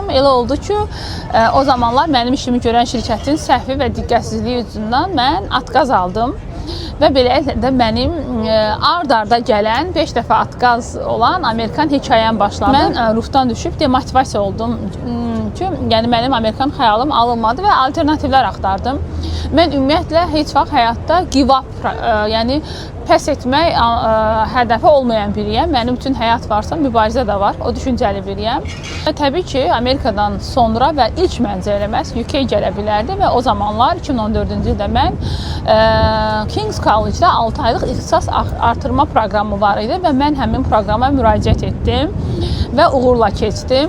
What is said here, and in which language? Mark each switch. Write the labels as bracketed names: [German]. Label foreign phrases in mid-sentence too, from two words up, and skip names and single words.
[Azerbaijani] Elə oldu ki, o zamanlar mənim işimi görən şirkətin səhvi və diqqətsizliyi üzündən mən atqaz aldım. Və beləliklə də mənim ard-arda gələn 5 dəfə atqaz olan Amerikan hekayəm başladı. Mən ruhdan düşüb demotivasiya oldum ki, yəni mənim Amerikan xəyalım alınmadı və alternativlər axtardım. Mən ümumiyyətlə heç vaxt həyatda [English] give up, [Azerbaijani] yəni pəs etmək hədəfi olmayan biriyəm. Mənim üçün həyat varsa mübarizə də var. O düşüncəli biriyəm. Və təbii ki, Amerikadan sonra və ilk məncə eləməz UK gələ bilərdi və o zamanlar 2014-cü ildə mən King's College-da 6 aylıq ixtisas artırma proqramı var idi və mən həmin proqrama müraciət etdim və uğurla keçdim.